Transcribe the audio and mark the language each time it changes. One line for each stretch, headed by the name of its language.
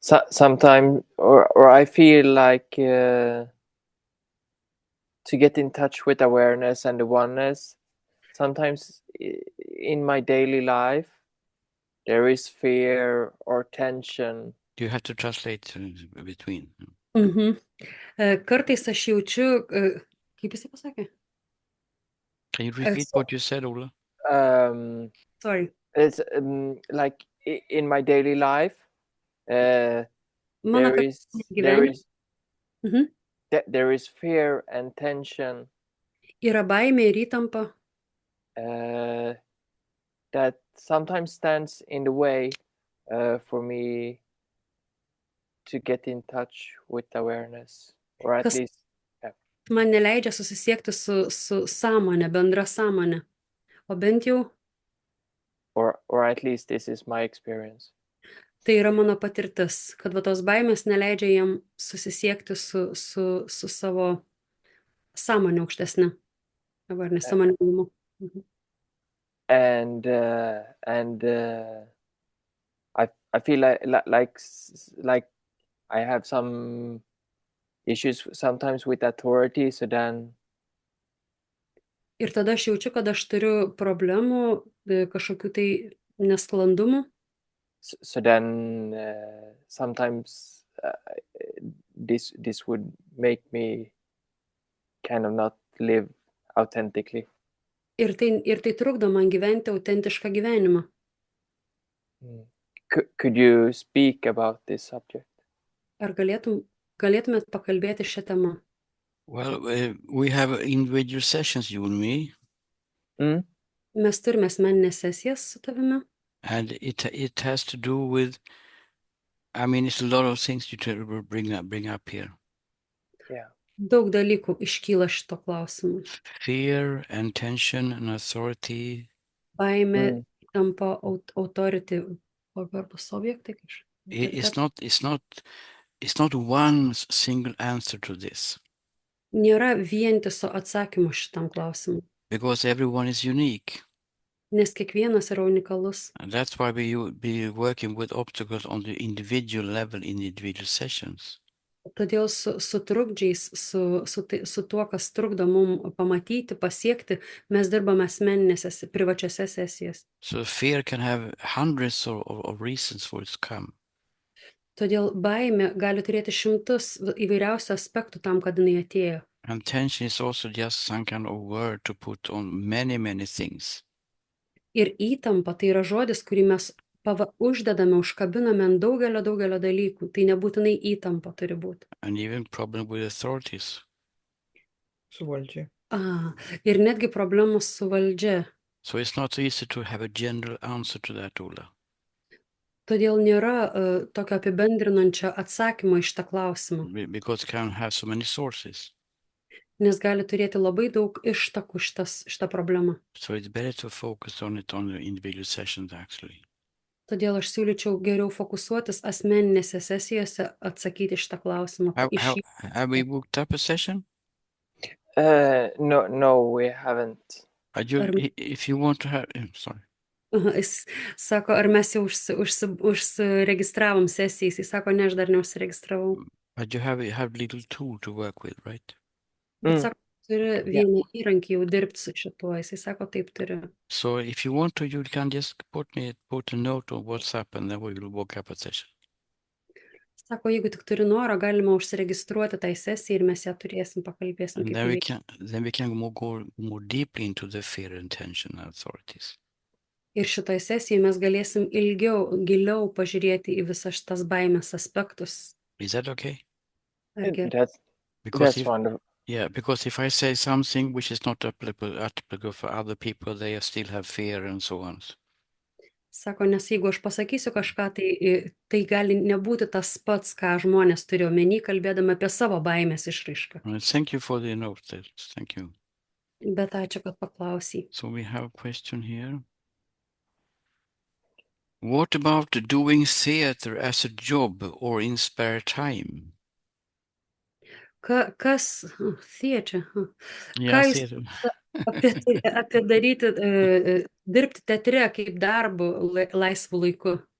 English: Sometimes, or I feel like to get in touch with awareness and the oneness. Sometimes in my daily life, there is fear or tension. You have to translate between.
Lithuanian: Kartais aš jaučiu, kaip jisai pasakė?
English: Can you repeat what you said, Ola? Sorry. It's like in my daily life, there is fear and tension.
Lithuanian: Yra baimė ir įtampa.
English: That sometimes stands in the way for me to get in touch with awareness, or at least
Lithuanian: man neleidžia susisiekti su sąmonė, bendra sąmonė. O bent jau
English: or at least this is my experience.
Lithuanian: Tai yra mano patirtis, kad va tos baimės neleidžia jam susisiekti su savo sąmonė aukštesnė. Arba ne sąmoningumu.
English: And I feel like I have some issues sometimes with authority, so then
Lithuanian: Ir tada aš jaučiu, kad aš turiu problemų, kažkokių tai nesklandumų.
English: So then sometimes this would make me kind of not live authentically.
Lithuanian: Ir tai trukdo man gyventi autentišką gyvenimą.
English: Could you speak about this subject?
Lithuanian: Ar galėtumėt pakalbėti šią temą?
English: Well, we have individual sessions, you and me.
Lithuanian: Mes turime asmeninės sesijas su tavimi.
English: And it has to do with, I mean, it's a lot of things you bring up here. Yeah.
Lithuanian: Daug dalykų iškyla šito klausimu.
English: Fear and tension and authority.
Lithuanian: Baimė, įtampa, authority, pagarbus objektai.
English: It's not one single answer to this.
Lithuanian: Nėra vientiso atsakymo šitam klausimui.
English: Because everyone is unique.
Lithuanian: Nes kiekvienas yra unikalus.
English: And that's why we be working with obstacles on the individual level in individual sessions.
Lithuanian: Todėl su trukdžiais, su tuo, kas trukdo mum pamatyti, pasiekti, mes dirbame asmeninėse, privačiose sesijose.
English: So fear can have hundreds of reasons for its come.
Lithuanian: Todėl baimė gali turėti šimtus įvairiausių aspektų tam, kad jinai atėjo.
English: And tension is also just some kind of word to put on many, many things.
Lithuanian: Ir įtampa tai yra žodis, kurį mes uždedame, užkabiname ant daugelio dalykų. Tai nebūtinai įtampa turi būti.
English: And even problem with authorities.
Lithuanian: Su valdžia. Ir netgi problemos su valdžia.
English: So it's not easy to have a general answer to that, Ola.
Lithuanian: Todėl nėra tokio apibendrinančio atsakymo iš tą klausimą,
English: Because it can have so many sources.
Lithuanian: nes gali turėti labai daug ištakų šitą problemą.
English: So it's better to focus on it on the individual sessions actually.
Lithuanian: Todėl aš siūlyčiau geriau fokusuotis asmeninėse sesijose atsakyti šitą klausimą.
English: Have we booked up a session? No, we haven't. If you want to have, sorry.
Lithuanian: Jis sako, ar mes jau užsiregistravom sesijai? Jis sako, ne, aš dar neužsiregistravau.
English: But you have little tool to work with, right?
Lithuanian: Bet sako, turi vieną įrankį jau dirbti su šituo. Jis sako, taip turi.
English: So if you want to, you can just put a note on WhatsApp and then we will book up a session.
Lithuanian: Sako, jeigu tik turi norą, galima užsiregistruoti tai sesijai ir mes ją turėsim, pakalbėsim.
English: And then we can go more deeply into the fear and tension authorities.
Lithuanian: Ir šitoj sesijai mes galėsim giliau pažiūrėti į visas šitas baimės aspektus.
English: Is that okay? That's wonderful. Yeah, because if I say something which is not applicable for other people, they still have fear and so on.
Lithuanian: Sako, nes jeigu aš pasakysiu kažką, tai gali nebūti tas pats, ką žmonės turi omeny, kalbėdami apie savo baimės išraišką.
English: Thank you for the note. Thank you.
Lithuanian: Bet ačiū, kad paklausai.
English: So we have a question here. What about doing theater as a job or in spare time?
Lithuanian: Kas theater?
English: Yeah,
Lithuanian: Ką jūs apie daryti, dirbti teatre kaip darbu laisvu laiku?